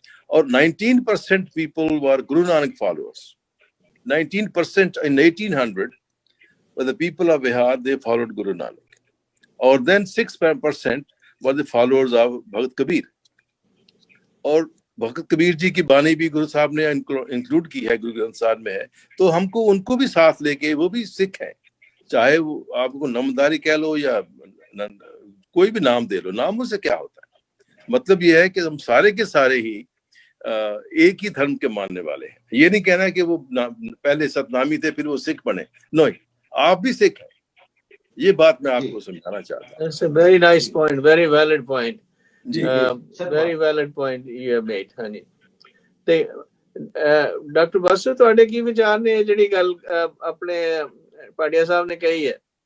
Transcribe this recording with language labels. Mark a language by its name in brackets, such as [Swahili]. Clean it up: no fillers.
[English] और 19% people were Guru Nanak followers. 19% in 1800 were the people of Bihar, they followed Guru Nanak. Or then 6% were the followers of Bhagat Kabir. [Hindi] और भगत कबीर जी की बानी भी गुरु साहब ने इंक्लूड की है, गुरु ग्रंथ साहिब में है। तो हमको उनको भी साथ लेके, वो भी सिख है, चाहे वो आपको नामदारी कह लो या कोई भी नाम दे लो, नामों से क्या होता है? मतलब ये है कि हम सारे के सारे ही एक ही धर्म के मानने वाले हैं। ये नहीं कहना कि वो पहले सतनामी थे फिर वो सिख बने, नहीं, आप भी सिख हैं। ये बात मैं आपको समझाना चाहता हूँ। [English] That's a very nice point, very valid point. Very valid point you have made, honey. [Punjabi] ਤੇ ਡਾਕਟਰ ਬਾਸੂ ਤੁਹਾਡੇ ਕੀ ਵਿਚਾਰ ਨੇ ਜਿਹੜੀ ਗੱਲ ਆਪਣੇ ਪਾੜੀਆ ਸਾਹਿਬ ਨੇ ਕਹੀ ਹੈ?